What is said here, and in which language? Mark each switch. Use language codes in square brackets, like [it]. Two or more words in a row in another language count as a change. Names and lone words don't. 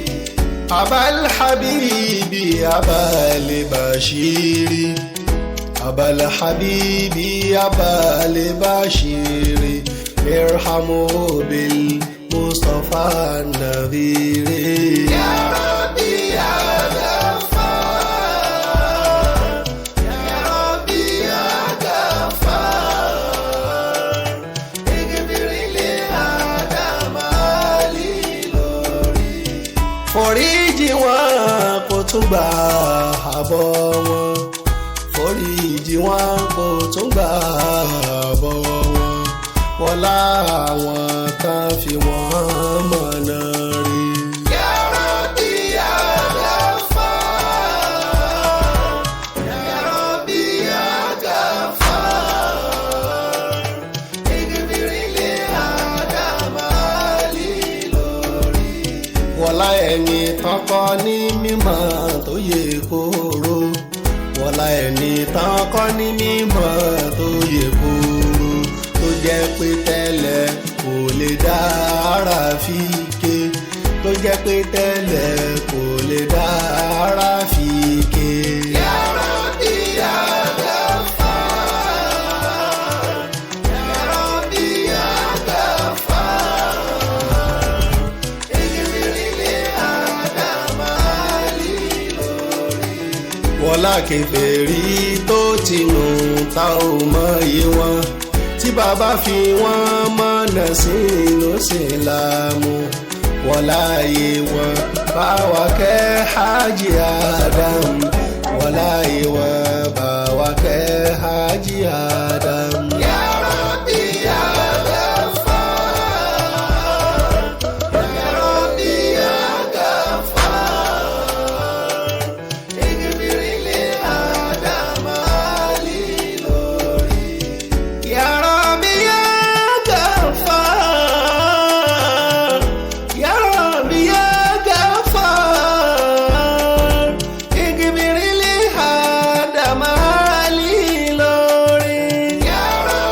[ar] أبا الحبيب أبا البشير، أبا الحبيب أبا البشير، ارحموا بالمصطفى النذير. يا ربي يا غفار، يا ربي يا غفار، اغفر لي Ádámù lórí. [yo] Foríjì wọn kó tún gba àbọ̀ wọn, foríjì wọn kó tún gba àbọ̀ wọn, wọlá àwọn kan fi wọ́n mọ̀nà rí. [ar] يا ربي يا غفار، يا ربي يا غفار، اغفر لي Ádámù lórí. [yo] Wọlá ẹni tán kọ́ ní mímọ̀ tó yẹ kóró, wọlá ẹni tán kọ́ ní mímọ̀ tó yẹ kóró, tó jẹ́ pé tẹ́lẹ̀ kò lè dá ara fi ké, tó jẹ́ pé tẹ́lẹ̀ kò lè dá ara fi ké. [ar] يا ربي يا غفار، يا ربي يا غفار، اغفر لي Ádámù lórí. [yo] Wọlá kèfèrí tó ti nù tá ò mọ iye wọn, tí bàbá fi wọ́n mọ̀nà sínú sílámù, wọlá ayé wọn bá wa kẹ́ Hájì Ádámù, wọlá ayé wọn bá wa kẹ́ Hájì Ádámù. [ar] يا ربي يا غفار، يا ربي يا غفار، اغفر لي Ádámù lórí. يا ربي يا غفار، يا ربي يا غفار، اغفر لي Ádámù lórí. Ya